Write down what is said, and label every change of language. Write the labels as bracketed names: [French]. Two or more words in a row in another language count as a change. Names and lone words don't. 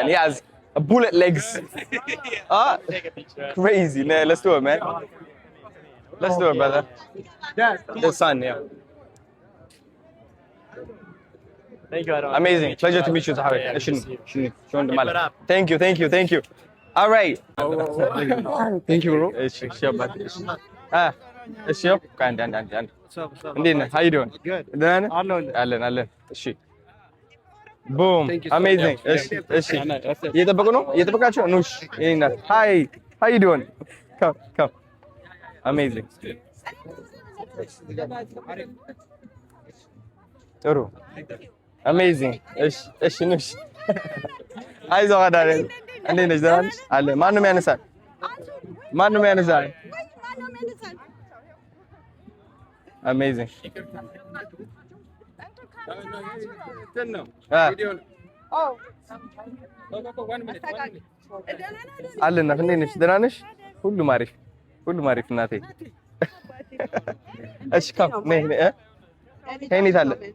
[English] He has a bullet legs. Crazy, man. Let's do it, man. Let's do it, brother. The sun, yeah. Thank you, Aaron. Amazing. Pleasure to meet you, Sahabi. Thank you. All right. Thank you, bro. [Amharic] እሺ አንድ እንዴት ነህ? [English] How you doing? Good. [Amharic] ደህና ነህ? አለሁ። አለን። እሺ Boom. [English] Thank you so Amazing. much. [Amharic] እሺ እየጠበቁ ነው እየጠበቃችሁ ነው እሺ ይሄና [English] hi how you doing come amazing [Amharic] ጥሩ amazing እሺ ንሽ አይዞህ አዳነ እንዴት ነሽ ደህና ነሽ አለ ማንም ያነሳል amazing አለና እንዴት ነሽ ደህና ነሽ ሁሉም አሪፍ እናቴ እሺ ካም ነይ ሄኒት አለ